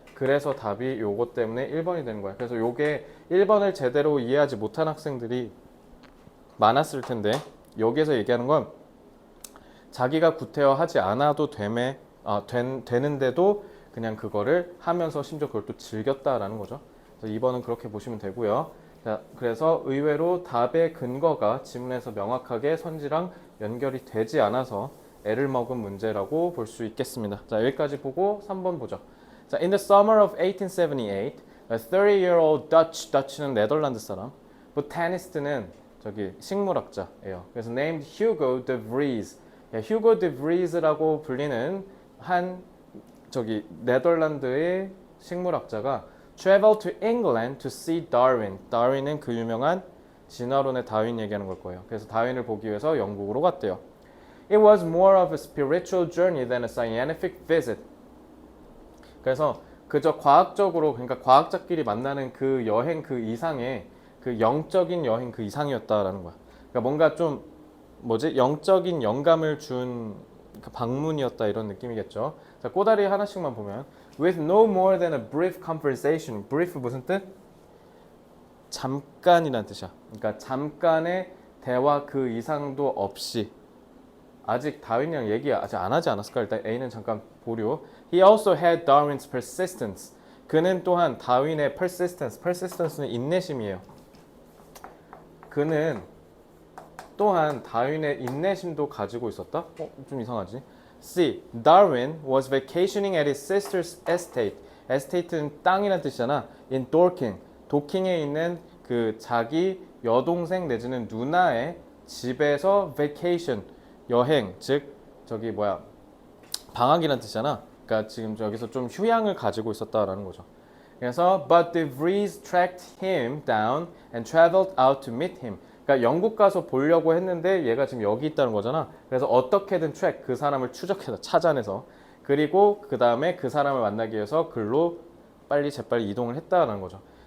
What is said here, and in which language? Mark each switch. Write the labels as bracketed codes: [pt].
[ko] 그래서 답이 요거 때문에 1번이 되는 거야. 그래서 요게 1번을 제대로 이해하지 못한 학생들이 많았을 텐데 여기에서 얘기하는 건 자기가 구태여 하지 않아도 되는데도 그냥 그거를 하면서 심지어 그걸 또 즐겼다라는 거죠. 그래서 2번은 그렇게 보시면 되고요. 자, 그래서 의외로 답의 근거가 지문에서 명확하게 선지랑 연결이 되지 않아서 애를 먹은 문제라고 볼 수 있겠습니다. 자, 여기까지 보고 3번 보죠. [en] 자, in the summer of 1878, a 30-year-old Dutch는 [ko] 네덜란드 사람, [en] botanist는 [ko] 저기 식물학자예요. 그래서 [en] named Hugo de Vries, [ko] 휴고 드 브리즈라고 불리는 한 저기 네덜란드의 식물학자가 [en] traveled to England to see Darwin. [ko] 다윈은 그 유명한 진화론의 다윈 얘기하는 걸 거예요. 그래서 다윈을 보기 위해서 영국으로 갔대요. [en] It was more of a spiritual journey than a scientific visit. [ko] 그래서 그저 과학적으로 그러니까 과학자끼리 만나는 그 여행 그 이상의 그 영적인 여행 그 이상이었다라는 거야. 그러니까 뭔가 좀 영적인 영감을 준 방문이었다 이런 느낌이겠죠. 자, 꼬다리 하나씩만 보면 [en] with no more than a brief conversation. [ko] brief 무슨 뜻? 잠깐이란 뜻이야. 그러니까 잠깐의 대화 그 이상도 없이 아직 다윈이랑 얘기 아직 안 하지 않았을까? 일단 A는 잠깐 보류. [en] He also had Darwin's persistence. [ko] 그는 또한 다윈의 persistence는 인내심이에요. 그는 또한 다윈의 인내심도 가지고 있었다? 좀 이상하지? C. [en] Darwin was vacationing at his sister's estate. [ko] estate는 땅이란 뜻이잖아. [en] in Dorking. [ko] 도킹에 있는 그 자기 여동생 내지는 누나의 집에서 vacation. 여행, 즉 저기 방학이란 뜻이잖아. 그러니까 지금 저기서 좀 휴양을 가지고 있었다라는 거죠. 그래서 [en] but de Vries tracked him down and traveled out to meet him. [ko] 그러니까 영국 가서 보려고 했는데 얘가 지금 여기 있다는 거잖아. 그래서 어떻게든 그 사람을 추적해서 찾아내서 그리고 그 다음에 그 사람을 만나기 위해서 글로 재빨리 이동을 했다는 거죠.